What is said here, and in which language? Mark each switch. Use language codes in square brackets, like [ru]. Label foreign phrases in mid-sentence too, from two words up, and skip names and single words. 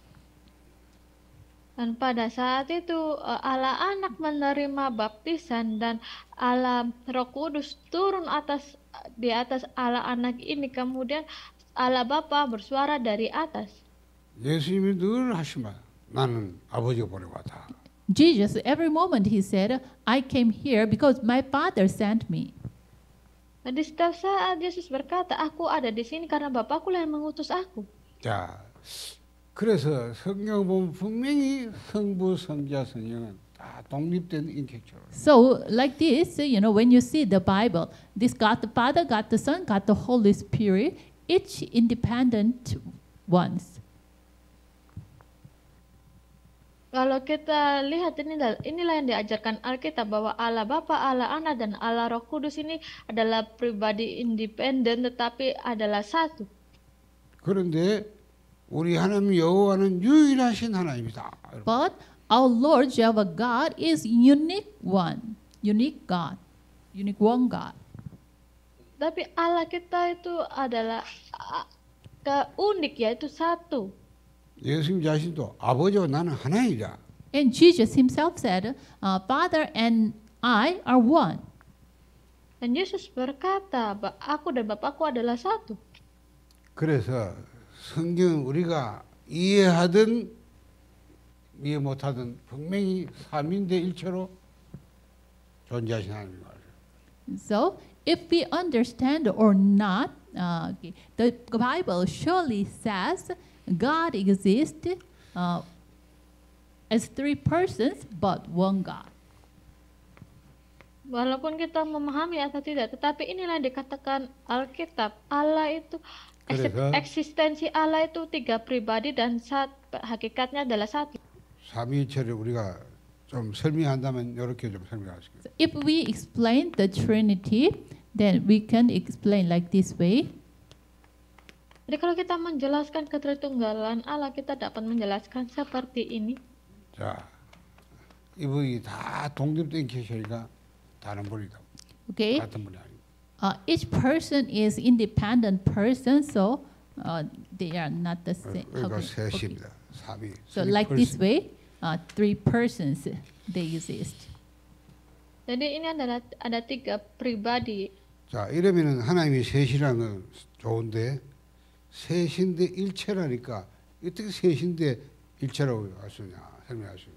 [id] Dan pada saat itu Allah Anak menerima baptisan dan Allah Roh Kudus turun di atas Allah Anak ini, kemudian Allah Bapa bersuara dari atas. [ko] 예수님이 늘 하시면 나는 아버지가 보내고 왔다. [en] Jesus, every moment he said, I came here because my Father sent me. [id] Nah, di setiap saat Yesus berkata, aku ada di sini karena Bapakku yang mengutus aku. [ko] 자, 그래서 성경 보면 분명히 성부, 성자, 성령은 다 독립된 인격체로. [en] So, like this, when you see the Bible, this God the Father, God the Son, God the Holy Spirit, each independent ones. [id] Kalau kita lihat inilah yang diajarkan Alkitab, bahwa Allah Bapa, Allah Anak, dan Allah Roh Kudus ini adalah pribadi independen tetapi adalah satu. [ko] 그런데 우리 하나님 여호와는 유일하신 하나님이다. [en] But our Lord Jehovah God is unique one, unique God, unique one God. [id] Tapi Allah kita itu adalah unik, yaitu satu. [ko] 예수님 자신도 아버지와 나는 하나이다. [en] And Jesus himself said, Father and I are one. [id] Dan Yesus berkata, aku dan Bapakku adalah satu. [ko] 그래서 성경 우리가 이해하든 이해 못하든 분명히 삼위인데 일체로 존재하신 하나님 말이에요. [en] So, if we understand or not, the Bible surely says God exists as three persons, but one God. [id] Walaupun kita memahami atau tidak, tetapi inilah yang dikatakan Alkitab. Allah itu, eksistensi Allah itu tiga pribadi dan hakikatnya adalah satu. [ko] 삼위일체를 우리가 좀 설명한다면 이렇게 좀 설명하시겠습니다. [en] If we explain the Trinity, then we can explain like this way. [id] Jadi kalau kita menjelaskan ketritunggalan Allah, kita dapat menjelaskan seperti ini. [ko] 자, 이분이 다 독립된 계시니까 다른 분이다. [en] Okay, [ko] 같은 분이 아니고. [en] each person is independent person, so they are not the same. [ko] 그러니까 [en] Okay, okay. [ko] 셋입니다. 삼위. [en] So like this way, three persons they exist. [id] Jadi ini ada tiga pribadi. [ko] 자, 이러면은 하나님이 셋이라는 건 좋은데 셋인데 일체라니까 어떻게 셋인데 일체라고 할 수 있냐 설명할 수 있냐.